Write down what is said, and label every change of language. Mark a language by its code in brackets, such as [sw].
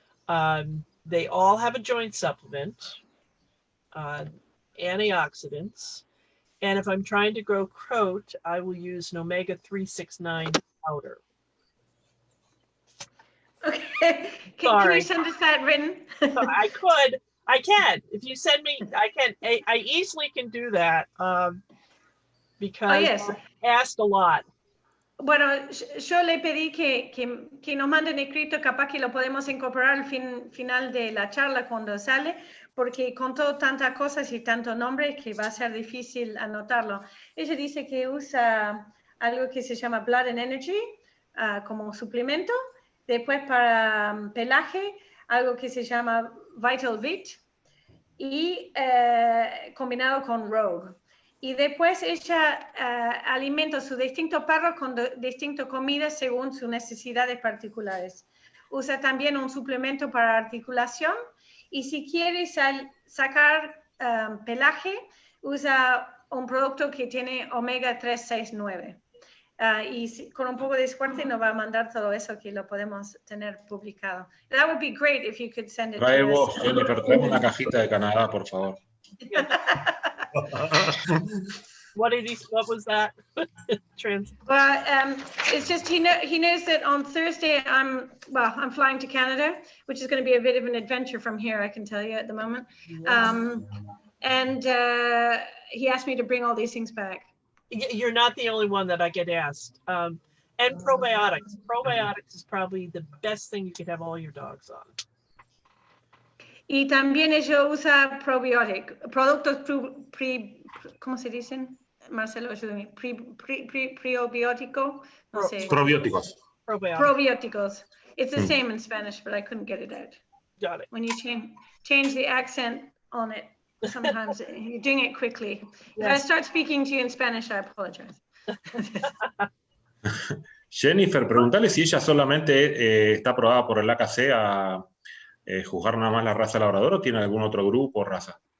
[en] They all have a joint supplement, antioxidants, and if I'm trying to grow coat, I will use an omega-369 powder. Okay, can you send us that written? I can. If you send me, I can. I easily can do that because I've asked a lot. [es] Bueno, yo le pedí que nos manden escrito, capaz que lo podemos incorporar al final de la charla cuando sale, porque contó tantas cosas y tantos nombres que va a ser difícil anotarlo. Ella dice que usa algo que se llama Blood and Energy como suplemento, después para pelaje, algo que se llama Vital Vit y combinado con Rogue. Y después ella alimenta su distinto perro con distintas comidas según sus necesidades particulares. Usa también un suplemento para articulación y si quiere sacar pelaje, usa un producto que tiene omega 369. Y con un poco de suerte nos va a mandar todo eso que lo podemos tener publicado. [en] That would be great if you could send it to us. [es] Jennifer, trae una cajita de Canadá, por favor. [en] What was that? Well, it's just he knows that on Thursday I'm flying to Canada, which is going to be a bit of an adventure from here, I can tell you at the moment. And he asked me to bring all these things back. You're not the only one that I get asked. And probiotics. Probiotics is probably the best thing you could have all your dogs on. [es] Y también ella usa probióticos, productos ¿cómo se dicen? Marcelo, ayúdame. Probiótico, no sé. Probióticos. Probióticos. [en] It's the same in Spanish, but I couldn't get it out. Got it. When you change the accent on it, sometimes you're doing it quickly. Yes. If I start speaking to you in Spanish, I apologize. [es] Jennifer, preguntale si ella solamente está aprobada por el AKC a juzgar nada más la raza labrador o tiene algún otro grupo o raza.